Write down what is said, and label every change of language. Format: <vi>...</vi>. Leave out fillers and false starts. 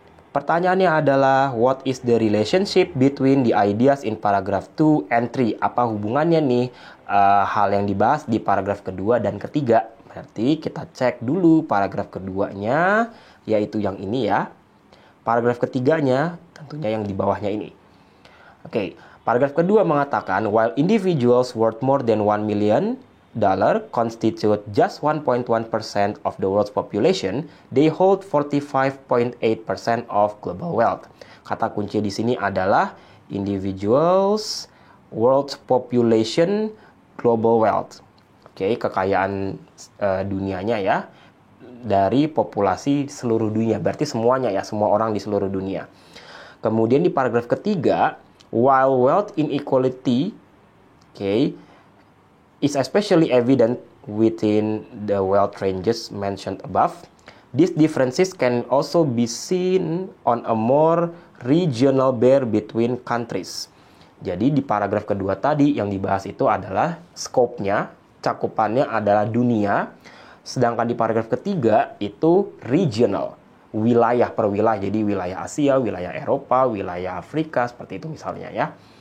<id>Pertanyaannya adalah,</id> <en>what is the relationship between the ideas in paragraph 2 and 3?</en> <id>Apa hubungannya nih hal yang dibahas di paragraf kedua dan ketiga? Berarti kita cek dulu paragraf keduanya, yaitu yang ini ya. Paragraf ketiganya tentunya yang di bawahnya ini. Oke, paragraf kedua mengatakan,</id> <en>while individuals worth more than $1 million constitute just 1.1% of the world's population, they hold 45.8% of global wealth.</en> <id>Kata kunci di sini adalah</id> <en>individuals world population, global wealth.</en> <id>Oke, kekayaan dunianya ya, dari populasi seluruh dunia, berarti semuanya ya, semua orang di seluruh dunia. Kemudian di paragraf ketiga,</id> <en>while wealth inequality, is especially evident within the wealth ranges mentioned above, these differences can also be seen on a more regional bear between countries.</en> <id>Jadi di paragraf kedua tadi yang dibahas itu adalah scope-nya, cakupannya adalah dunia, sedangkan di paragraf ketiga itu regional, wilayah per wilayah, jadi wilayah Asia, wilayah Eropa, wilayah Afrika, seperti itu misalnya ya.</id>